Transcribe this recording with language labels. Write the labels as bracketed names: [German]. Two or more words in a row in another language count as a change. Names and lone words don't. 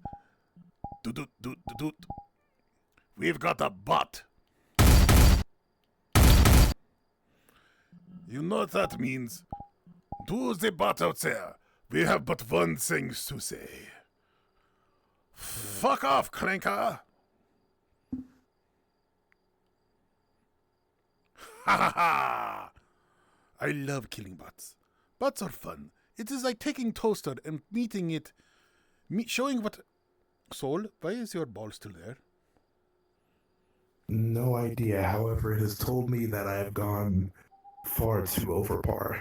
[English] Doot. We've got a bot. You know what that means? To the bot out there, we have but one thing to say. Fuck off, clanker! Ha ha ha! I love killing bots. Bots are fun. It is like taking toaster and showing what... Soul, why is your ball still there? No idea. However, it has told me that I have gone far too over par.